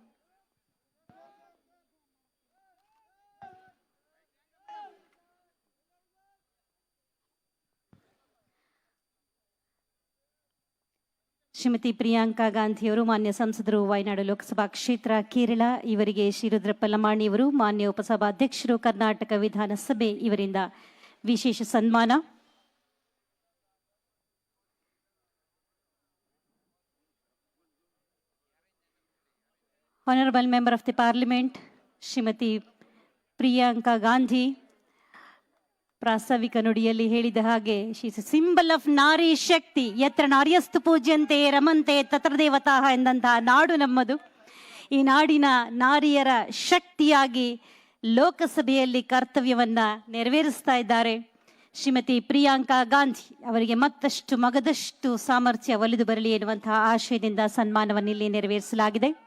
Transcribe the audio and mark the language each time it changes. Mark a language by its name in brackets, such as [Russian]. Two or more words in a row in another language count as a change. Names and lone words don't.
[Kannada] ಶ್ರೀಮತಿ ಪ್ರಿಯಾಂಕಾ ಗಾಂಧಿಯವರು, ಮಾನ್ಯ ಸಂಸದರು, ವಯನಾಡು ಲೋಕಸಭಾ ಕ್ಷೇತ್ರ, ಕೇರಳ, ಇವರಿಗೆ ಶ್ರೀ ರುದ್ರಪ್ಪ ಲಮಾಣಿಯವರು, ಮಾನ್ಯ ಉಪಸಭಾಧ್ಯಕ್ಷರು, ಕರ್ನಾಟಕ ವಿಧಾನಸಭೆ, ಇವರಿಂದ ವಿಶೇಷ ಸನ್ಮಾನ. [English] Honorable Member of the Parliament, [Kannada] ಶ್ರೀಮತಿ ಪ್ರಿಯಾಂಕಾ ಗಾಂಧಿ ಪ್ರಾಸ್ತಾವಿಕ ನುಡಿಯಲ್ಲಿ ಹೇಳಿದ ಹಾಗೆ, [English] she is symbol of [Kannada] ನಾರಿ ಶಕ್ತಿ. [Sanskrit] ಯತ್ರ ನಾರ್ಯಸ್ತು ಪೂಜ್ಯಂತೆ ರಮಂತೆ ತತ್ರ ದೇವತಾಹ [Kannada] ಎಂದಂತಹ ನಾಡು ನಮ್ಮದು. ಈ ನಾಡಿನ ನಾರಿಯರ ಶಕ್ತಿಯಾಗಿ ಲೋಕಸಭೆಯಲ್ಲಿ ಕರ್ತವ್ಯವನ್ನ ನೆರವೇರಿಸ್ತಾ ಇದ್ದಾರೆ ಶ್ರೀಮತಿ ಪ್ರಿಯಾಂಕಾ ಗಾಂಧಿ. ಅವರಿಗೆ ಮತ್ತಷ್ಟು ಮಗದಷ್ಟು ಸಾಮರ್ಥ್ಯ ಒಲಿದು ಬರಲಿ ಎನ್ನುವಂತಹ ಆಶಯದಿಂದ ಸನ್ಮಾನವನ್ನು ಇಲ್ಲಿ ನೆರವೇರಿಸಲಾಗಿದೆ.